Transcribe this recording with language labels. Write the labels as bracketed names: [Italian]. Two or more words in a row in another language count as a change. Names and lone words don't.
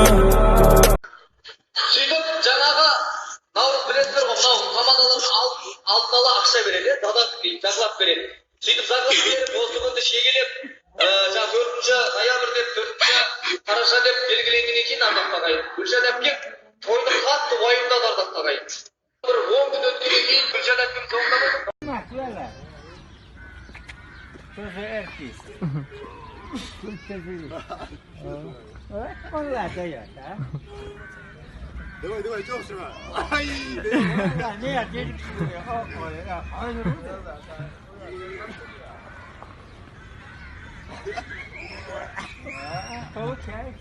[Kazakh] Сөйтіп жаңағы наурыз білесіздер ғой, мынау командалар алдын ала ақша береді, зағлап береді. Сөйтіп зағлап беріп, осы күнді шегелеп, жаңа 4 ноябрь деп, 4 қараша деп белгіленгеннен кейін Ардақ ағайын. Гүлшат әпкем тойды қатты уайымдады Ардақ ағайын. Бір 10 күн өткеннен кейін Гүлшат әпкем соңында [Russian] Тоже артист. Он дает, а? Давай, Джошуа. Нет, денег получается.